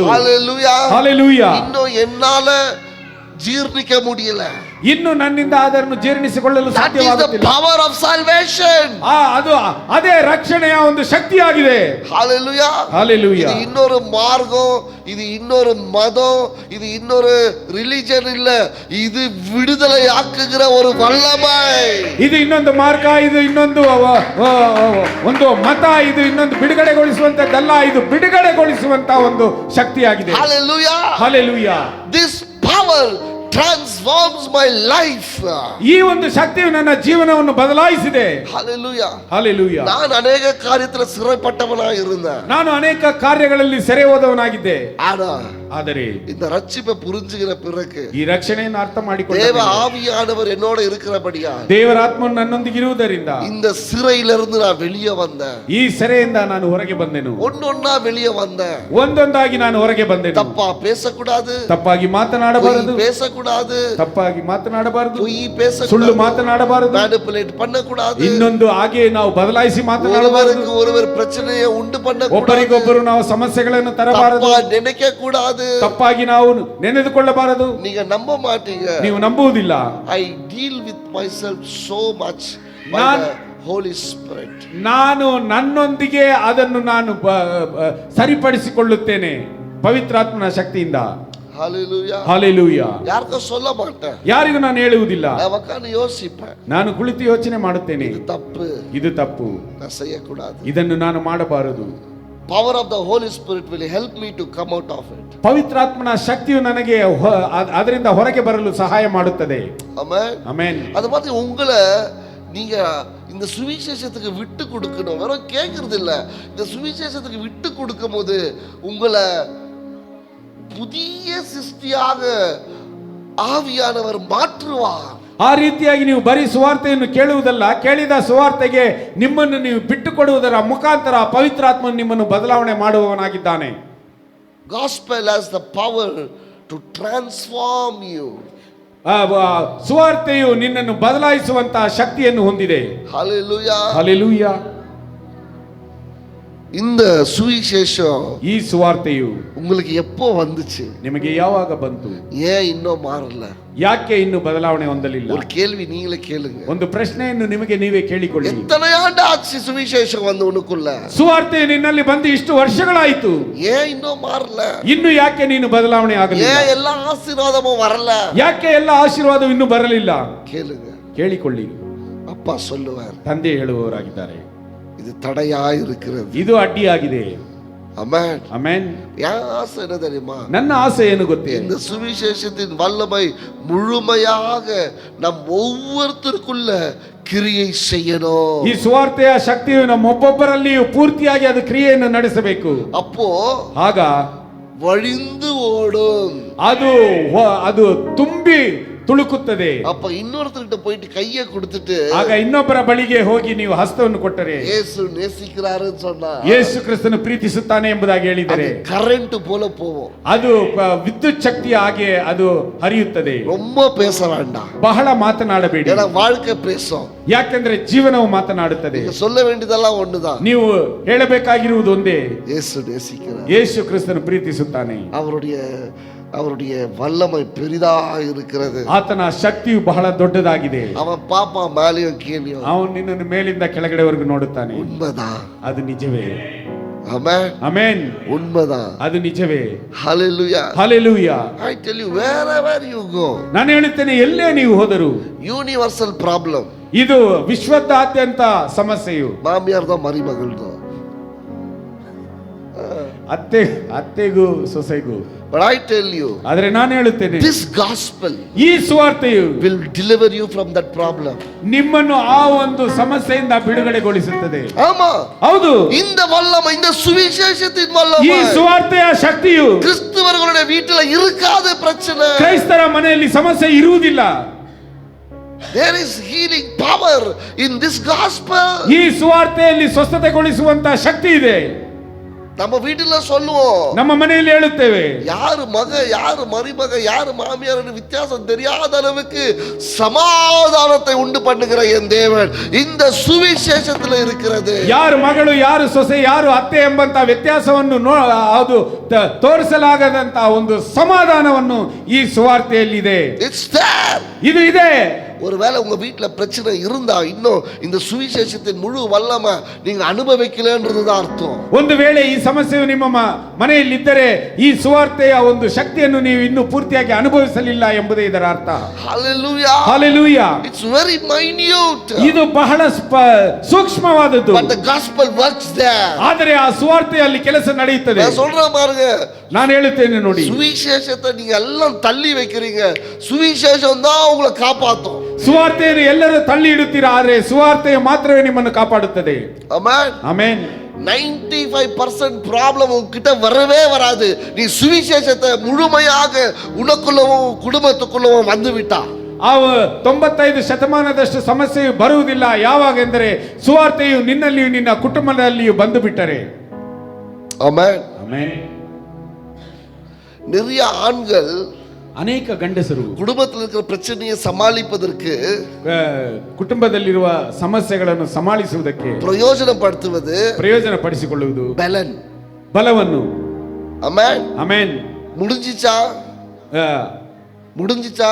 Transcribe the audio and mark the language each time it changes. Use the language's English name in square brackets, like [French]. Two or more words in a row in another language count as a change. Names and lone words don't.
[Tamil] ஹalleluya. [Kannada] ಹಲ್ಲೆಲೂಯಾ. [Tamil] இன்னும் என்னால ಜೀರ್ಣಿಕ முடியல, [Kannada] ಇನ್ನು ನನ್ನಿಂದ ಅದನ್ನು ಜೀರ್ಣಿಸಿಕೊಳ್ಳಲು ಸಾಧ್ಯವಾಗುತ್ತಿಲ್ಲ. [English] power of salvation, [Kannada] ಅದು ಅದೇ ರಕ್ಷಣೆಯ ಒಂದು ಶಕ್ತಿಯಾಗಿದೆ. [Tamil] ஹalleluya. ஹalleluya. இது இன்னொரு மார்க்கம், இது இன்னொரு மதம், இது இன்னொரு ரிலிஜன் இல்ல, இது விடுதலை ஆக்குகிற ஒரு வல்லமை. [Kannada] ಇದು ಇನ್ನೊಂದು ಮಾರ್ಗ, ಇದು ಇನ್ನೊಂದು ಒಂದು ಮತ, ಇದು ಇನ್ನೊಂದು ಬಿಡುಗಡೆಗೊಳಿಸುವಂತದ್ದಲ್ಲ, ಇದು ಬಿಡುಗಡೆಗೊಳಿಸುವಂತ ಒಂದು ಶಕ್ತಿಯಾಗಿದೆ. [Tamil] ஹalleluya. [Kannada] ಹಲ್ಲೆಲೂಯಾ. [English] This power transforms my life. [Kannada] ಈ ಒಂದು ಶಕ್ತಿಯು ನನ್ನ ಜೀವನವನ್ನು ಬದಲಾಯಿಸಿದೆ. [English] Hallelujah. Hallelujah. [Kannada] ನಾನು ಅನೇಕ ಕಾರ್ಯದಲ್ಲಿ [Tamil] சிறைப்பட்டவனாகி இருந்தேன். [Kannada] ನಾನು ಅನೇಕ ಕಾರ್ಯಗಳಲ್ಲಿ ಸೆರೆ ಹೋದವನಾಗಿದ್ದೆ. ಆದರೆ [Tamil] இந்த ரட்சிப்பை புரிஞ்சுகிற பிறகு, [Kannada] ಈ ರಕ್ಷಣೆಯನ್ನು ಅರ್ಥ ಮಾಡಿಕೊಂಡ [Tamil] தேவ ஆவியானவர் என்னோட இருக்கிறபடியா, [Kannada] ದೇವರ ಆತ್ಮನು ನನ್ನೊಂದಿಗೆ ಇರುವುದರಿಂದ [Tamil] இந்த சிறையிலிருந்து நான் வெளியே வந்தேன். [Kannada] ಈ ಸೆರೆಯಿಂದ ನಾನು ಹೊರಗೆ ಬಂದೆನು. [Tamil] ஒன்னொன்னா வெளியே வந்தேன். [Kannada] ಒಂದೊಂದಾಗಿ ನಾನು ಹೊರಗೆ ಬಂದೆನು. [Tamil] தப்பா பேசக்கூடாது, [Kannada] ತಪ್ಪಾಗಿ ಮಾತನಾಡಬಾರದು, [Tamil] பேசக்கூடாது, [Kannada] ತಪ್ಪಾಗಿ ಮಾತನಾಡಬಾರದು, [Tamil] பொய் பேசக்கூடாது, [Kannada] ಸುಳ್ಳು ಮಾತನಾಡಬಾರದು, [Tamil] ಮ್ಯಾನಿಪುಲೇಟ್ பண்ணக்கூடாது, [Kannada] ಇನ್ನೊಂದು ಹಾಗೆ ನಾವು ಬದಲಾಯಿಸಿ ಮಾತನಾಡಬಾರದು, [Tamil] ஒருவருக்கு ஒருவர் பிரச்சனையை உண்டு பண்ணக்கூடாது, [Kannada] ಒಬ್ಬರಿಗೊಬ್ಬರು ನಾವು ಸಮಸ್ಯೆಗಳನ್ನು ತರಬಾರದು, [Tamil] நினைக்க கூடாது, கூடாது, [Kannada] ತಪ್ಪಾಗಿ ನಾವು ನೆನೆದುಕೊಳ್ಳಬಾರದು. [Tamil] நீங்க நம்ப மாட்டீங்க. [Kannada] ನೀವು ನಂಬುವುದಿಲ್ಲ. [English] I deal with myself so much by the Holy Spirit. [Kannada] ನಾನು ನನ್ನೊಂದಿಗೆ ಅದನ್ನು ನಾನು ಸರಿಪಡಿಸಿಕೊಳ್ಳುತ್ತೇನೆ ಪವಿತ್ರಾತ್ಮನ ಶಕ್ತಿಯಿಂದ. [English] Hallelujah. Hallelujah. [Tamil] யாருக்கும் சொல்ல மாட்டேன், [Kannada] ಯಾರಿಗೂ ನಾನು ಹೇಳುವುದಿಲ್ಲ. [Tamil] நான் உட்கார்ந்து யோசிப்பேன், [Kannada] ನಾನು ಕುಳಿತು ಯೋಚನೆ ಮಾಡುತ್ತೇನೆ, [Tamil] இது தப்பு, [Kannada] ಇದು ತಪ್ಪು, [Tamil] நான் செய்யக்கூடாது. [Kannada] ಇದನ್ನು ನಾನು ಮಾಡಬಾರದು. [English] Power of the Holy Spirit will help me to come out of it. [Kannada] ಪವಿತ್ರಾತ್ಮನ ಶಕ್ತಿಯು ನನಗೆ ಅದರಿಂದ ಹೊರಗೆ ಬರಲು ಸಹಾಯ ಮಾಡುತ್ತದೆ. [English] Amen. [Kannada] ಆಮೆನ್. [Tamil] அது மாதிரி உங்களை நீங்க இந்த சுவிசேஷத்துக்கு விட்டு கொடுக்கணும். வெறும் கேட்கறது இல்ல, இந்த சுவிசேஷத்துக்கு விட்டு கொடுக்கும் போது உங்களை புதிய சிருஷ்டியாக ஆவியானவர் மாற்றுவார். [Kannada] ಆ ರೀತಿಯಾಗಿ ನೀವು ಬರೀ ಸುವಾರ್ತೆಯನ್ನು ಕೇಳುವುದಲ್ಲ, ಕೇಳಿದ ಸುವಾರ್ತೆಗೆ ನಿಮ್ಮನ್ನು ನೀವು ಬಿಟ್ಟುಕೊಡುವುದರ ಮುಖಾಂತರ ಪವಿತ್ರಾತ್ಮನು ನಿಮ್ಮನ್ನು ಬದಲಾವಣೆ ಮಾಡುವವನಾಗಿದ್ದಾನೆ. [English] Gospel has the power to transform you. [Kannada] ಸುವಾರ್ತೆಯು ನಿನ್ನನ್ನು ಬದಲಾಯಿಸುವಂತಹ ಶಕ್ತಿಯನ್ನು ಹೊಂದಿದೆ. [English] Hallelujah. Hallelujah. [Tamil] இந்த சுவிசேஷம், [Kannada] ಈ ಸುವಾರ್ತೆಯು [Tamil] உங்களுக்கு எப்போ வந்துச்சு? [Kannada] ನಿಮಗೆ ಯಾವಾಗ ಬಂತು? [Tamil] ஏன் இன்னும் மாறல? [Kannada] ಯಾಕೆ ಇನ್ನು ಬದಲಾವಣೆ ಹೊಂದಲಿಲ್ಲ? [Tamil] ஒரு கேள்வி நீங்களே கேளுங்க. [Kannada] ಒಂದು ಪ್ರಶ್ನೆಯನ್ನು ನಿಮಗೆ ನೀವೇ ಕೇಳಿಕೊಳ್ಳಿ. [Tamil] எத்தனை ஆண்டு ஆச்சு சுவிசேஷம் வந்து உனக்குள்ள? [Kannada] ಸುವಾರ್ತೆ ನಿನ್ನಲ್ಲಿ ಬಂದು ಇಷ್ಟು ವರ್ಷಗಳಾಯಿತು, [Tamil] ஏன் இன்னும் மாறல? [Kannada] ಇನ್ನು ಯಾಕೆ ನೀನು ಬದಲಾವಣೆ ಆಗಲಿಲ್ಲ? [Tamil] ஏன் எல்லா ஆசீர்வாதமும் வரல? [Kannada] ಯಾಕೆ ಎಲ್ಲ ಆಶೀರ್ವಾದವು ಇನ್ನೂ ಬರಲಿಲ್ಲ? [Tamil] கேளுங்க, [Kannada] ಕೇಳಿಕೊಳ್ಳಿ. [Tamil] அப்பா சொல்லுவார், [Kannada] ತಂದೆ ಹೇಳುವವರಾಗಿದ್ದಾರೆ, [Tamil] இது தடையா இருக்கிறது, [Kannada] ಇದು ಅಡ್ಡಿಯಾಗಿದೆ. [Tamil] ஆமென். [Kannada] ಆಮೆನ್. [Tamil] என் ஆசை என்ன தெரியுமா? [Kannada] ನನ್ನ ಆಸೆ ಏನು ಗೊತ್ತೇ? [Tamil] இந்த சுவிசேஷத்தின் வல்லமை முழுமையாக நம் ஒவ்வொருத்தருக்குள்ள கிரியை செய்யணும். [Kannada] ಈ ಸುವಾರ್ತೆಯ ಶಕ್ತಿಯು ನಮ್ಮ ಒಬ್ಬೊಬ್ಬರಲ್ಲಿಯೂ ಪೂರ್ತಿಯಾಗಿ ಅದು ಕ್ರಿಯೆಯನ್ನು ನಡೆಸಬೇಕು. [Tamil] அப்போ [Kannada] ಆಗ [Tamil] வழிந்து ஓடும், [Kannada] ಅದು ತುಂಬಿ ತುಳುಕುತ್ತದೆ. [Tamil] அப்ப இன்னொருத்தர்கிட்ட போயிட்டு கையை கொடுத்துட்டு [Kannada] ಆಗ ಇನ್ನೊಬ್ಬರ ಬಳಿಗೆ ಹೋಗಿ ನೀವು ಹಸ್ತವನ್ನು ಕೊಟ್ಟರೆ, [Tamil] இயேசு நேசிக்கிறாருன்னு சொன்னா, [Kannada] ಯೇಸು ಕ್ರಿಸ್ತನು ಪ್ರೀತಿಸುತ್ತಾನೆ ಎಂಬುದಾಗಿ ಹೇಳಿದರೆ, [Tamil] கரண்ட் போல போவோம். [Kannada] ಅದು ವಿದ್ಯುತ್ ಶಕ್ತಿಯ ಹಾಗೆ ಅದು ಹರಿಯುತ್ತದೆ. [Tamil] ரொம்ப பேச வேண்டாம், [Kannada] ಬಹಳ ಮಾತನಾಡಬೇಡಿ, [Tamil] ஏன்னா வாழ்க்கை பேசும். [Kannada] ಯಾಕೆಂದ್ರೆ ಜೀವನವು ಮಾತನಾಡುತ್ತದೆ. [Tamil] நீங்க சொல்ல வேண்டியதெல்லாம் ஒண்ணுதான், [Kannada] ನೀವು ಹೇಳಬೇಕಾಗಿರುವುದು ಒಂದೇ, [Tamil] இயேசு நேசிக்கிறார், [Kannada] ಯೇಸು ಕ್ರಿಸ್ತನು ಪ್ರೀತಿಸುತ್ತಾನೆ. [Tamil] அவருடைய வல்லமை பெரிதா இருக்கிறது, [Kannada] ಆತನ ಶಕ್ತಿಯು ಬಹಳ ದೊಡ್ಡದಾಗಿದೆ. [Tamil] அவன் பாப்பா மேலையும் கீழையும், [Kannada] ಅವನು ನಿನ್ನನ್ನು ಮೇಲಿಂದ ಕೆಳಗಡೆವರೆಗೂ ನೋಡುತ್ತಾನೆ. [Tamil] உண்மைதான், [Kannada] ಅದು ನಿಜವೇ. [Tamil] ஆமென். [Kannada] ಆಮೆನ್. [Tamil] உண்மைதான், [Kannada] ಅದು ನಿಜವೇ. [Tamil] ஹalleluya. [English] Hallelujah. I tell you, wherever you go, [Kannada] ನಾನು ಹೇಳುತ್ತೇನೆ, ಎಲ್ಲೇ ನೀವು ಹೋದರೂ [English] universal problem, [Kannada] ಇದು ವಿಶ್ವದಾದ್ಯಂತ ಸಮಸ್ಯೆಯು. [Tamil] மாமியார் தான் மருமகள் தான், [Kannada] ಅತ್ತೆಗೂ ಸೊಸೆಗೂ. [English] but I tell you, [Kannada] ಆದ್ರೆ ನಾನು ಹೇಳುತ್ತೇನೆ, [English] this gospel [Kannada] ಈ ಸುವಾರ್ತೆಯು [English] will deliver you from that problem. [Kannada] ನಿಮ್ಮನ್ನು ಆ ಒಂದು ಸಮಸ್ಯೆಯಿಂದ ಬಿಡುಗಡೆಗೊಳಿಸುತ್ತದೆ. [Tamil] ஆமா, [Kannada] ಹೌದು. [Tamil] இந்த வல்லமை, இந்த சுவிசேஷத்தின் [Kannada] ಈ [Tamil] வல்லமை [Kannada] ಸುವಾರ್ತೆಯ ಶಕ್ತಿಯು [Tamil] கிறிஸ்தவர்களுடைய வீட்டில இருக்காத பிரச்சனை. [Kannada] ಕ್ರೈಸ್ತರ ಮನೆಯಲ್ಲಿ ಸಮಸ್ಯೆ ಇರುವುದಿಲ್ಲ. [English] There is healing power in this gospel. [Kannada] ಈ ಸುವಾರ್ತೆಯಲ್ಲಿ ಸ್ವಸ್ಥತೆಗೊಳಿಸುವಂತ ಶಕ್ತಿ ಇದೆ. [Tamil] நம்ம வீட்டுல சொல்லுவோம், [Kannada] ನಮ್ಮ ಮನೆಯಲ್ಲಿ ಹೇಳುತ್ತೇವೆ, [Tamil] யாரு மக யாரு மருமக யாரு மாமியார் வித்தியாசம் தெரியாத அளவுக்கு சமாதானத்தை உண்டு பண்ணுகிற என் தேவன் இந்த சுவிசேஷத்துல இருக்கிறது. [Kannada] ಯಾರು ಮಗಳು ಯಾರು ಸೊಸೆ ಯಾರು ಅತ್ತೆ ಎಂಬಂತ ವ್ಯತ್ಯಾಸವನ್ನು ಅದು ತೋರಿಸಲಾಗದಂತ ಒಂದು ಸಮಾಧಾನವನ್ನು ಈ ಸುವಾರ್ತೆಯಲ್ಲಿದೆ. [English] It's there. [Kannada] ಇದು ಇದೆ. [Tamil] ஒருவேளை உங்க வீட்டுல பிரச்சனை இருந்தா இன்னும் இந்த சுவிசேஷத்தின் முழு வல்லமை நீங்க அனுபவிக்கலன்றதுதான் அர்த்தம். [Kannada] ಒಂದು ವೇಳೆ ಈ ಸಮಸ್ಯೆಯು ನಿಮ್ಮ ಮನೆಯಲ್ಲಿದ್ದರೆ ಈ ಸುವಾರ್ತೆಯ ಒಂದು ಶಕ್ತಿಯನ್ನು ನೀವು ಇನ್ನೂ ಪೂರ್ತಿಯಾಗಿ ಅನುಭವಿಸಲಿಲ್ಲ ಎಂಬುದೇ ಇದರ ಅರ್ಥ. [English] Hallelujah. Hallelujah. It's very minute. [Kannada] ಇದು ಬಹಳ ಸೂಕ್ಷ್ಮವಾದದ್ದು. [English] But the gospel works there. [Kannada] ಆದರೆ ಆ ಸುವಾರ್ತೆಯಲ್ಲಿ ಕೆಲಸ ನಡೆಯುತ್ತದೆ. [Tamil] நான் சொல்றேன் பாருங்க, [Kannada] ನಾನು ಹೇಳುತ್ತೇನೆ ನೋಡಿ, [Tamil] சுவிசேஷத்தை நீங்க எல்லாம் தள்ளி வைக்கிறீங்க, சுவிசேஷம் தான் உங்களை காப்பாத்தும். [Kannada] ಸುವಾರ್ತೆಯನ್ನು ಎಲ್ಲರೂ ತಳ್ಳಿ ಇಡುತ್ತೀರಾ, ಆದರೆ ಸುವಾರ್ತೆಯು ಮಾತ್ರವೇ ನಿಮ್ಮನ್ನು ಕಾಪಾಡುತ್ತದೆ. [Tamil] ஆமென். [Kannada] ಆಮೆನ್. [Tamil] 95% ப்ராப்ளம் உன்கிட்ட வரவே வராது. நீ சுவிசேஷத்தை முழுமையாக உனக்குள்ளவும் குடும்பத்துக்குள்ளவும் வந்து விட்டா. [Kannada] ಆ 95% ಸಮಸ್ಯೆಯು ಬರುವುದಿಲ್ಲ. ಯಾವಾಗೆಂದರೆ ಸುವಾರ್ತೆಯು ನಿನ್ನಲ್ಲಿಯೂ ನಿನ್ನ ಕುಟುಂಬದಲ್ಲಿಯೂ ಬಂದು ಬಿಟ್ಟರೆ. [Tamil] ஆமென். [Kannada] ಆಮೆನ್. [Tamil] நிறைய ஆண்கள், [Kannada] ಅನೇಕ ಗಂಡಸರು [Tamil] குடும்பத்தில் இருக்கிற பிரச்சனையை சமாளிப்பதற்கு, [Kannada] ಕುಟುಂಬದಲ್ಲಿರುವ ಸಮಸ್ಯೆಗಳನ್ನು ಸಮಾಳಿಸುವುದಕ್ಕೆ ಪ್ರಯೋಜನ ಪಡಿಸಿಕೊಳ್ಳುವುದು ಬಲವನ್ನು. ಆಮೆನ್. ಆಮೆನ್. [Tamil] முடிஞ்சிச்சா? ಆ, முடிஞ்சிச்சா?